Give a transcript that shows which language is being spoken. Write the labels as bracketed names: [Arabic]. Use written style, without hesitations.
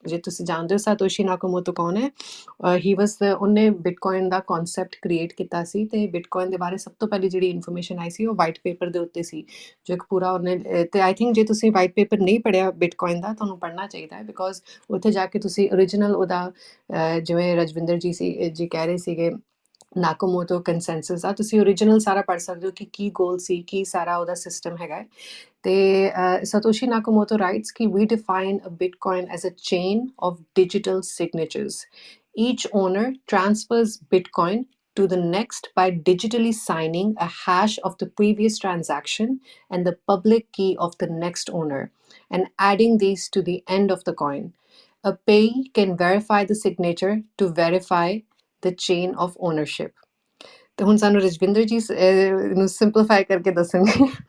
[Punjabi] ਜੇ ਤੁਸੀਂ ਜਾਣਦੇ ਹੋ ਸਾਤੋਸ਼ੀ ਨਾਕਾਮੋਟੋ ਕੌਣ ਹੈ, ਉਹਨੇ ਬਿਟਕੋਇਨ ਦਾ ਕਨਸੈਪਟ ਕ੍ਰੀਏਟ ਕੀਤਾ ਸੀ, ਤੇ ਬਿਟਕੋਇਨ ਦੇ ਬਾਰੇ ਸਭ ਤੋਂ ਪਹਿਲੀ ਜਿਹੜੀ ਇਨਫੋਰਮੇਸ਼ਨ ਆਈ ਸੀ ਉਹ ਵਾਈਟ ਪੇਪਰ ਦੇ ਉੱਤੇ ਸੀ, ਜੋ ਇੱਕ ਪੂਰਾ ਉਹਨੇ। ਤੇ [English] I think [Punjabi] ਜੇ ਤੁਸੀਂ ਵਾਈਟ ਪੇਪਰ ਨਹੀਂ ਪੜ੍ਹਿਆ ਬਿਟਕੋਇਨ ਦਾ, ਤੁਹਾਨੂੰ ਪੜ੍ਹਨਾ ਚਾਹੀਦਾ ਹੈ, ਬਿਕੋਜ਼ ਉੱਥੇ ਜਾ ਕੇ ਤੁਸੀਂ ਓਰੀਜਨਲ ਉਹਦਾ ਜਿਵੇਂ ਰਜਵਿੰਦਰ ਜੀ ਕਹਿ ਰਹੇ ਸੀਗੇ ਨਾਕਾਮੋਟੋ ਕੰਸੈਂਸਸ ਆ, ਤੁਸੀਂ ਓਰੀਜਨਲ ਸਾਰਾ ਪੜ੍ਹ ਸਕਦੇ ਹੋ ਕਿ ਕੀ ਗੋਲ ਸੀ, ਕੀ ਸਾਰਾ ਉਹਦਾ ਸਿਸਟਮ ਹੈਗਾ। ਤੇ [English] Satoshi Nakamoto writes [Punjabi] ਕਿ [English] we define a Bitcoin as a chain of digital signatures. Each owner transfers Bitcoin to the next by digitally signing a hash of the previous transaction and the public key of the next owner and adding these to the end of the coin. A payee can verify the signature to verify the chain of ownership. [Punjabi] ਤੇ ਹੁਣ ਸਾਨੂੰ ਰਜਵਿੰਦਰ ਜੀ ਨੂੰ simplify ਕਰਕੇ ਦੱਸਣਗੇ।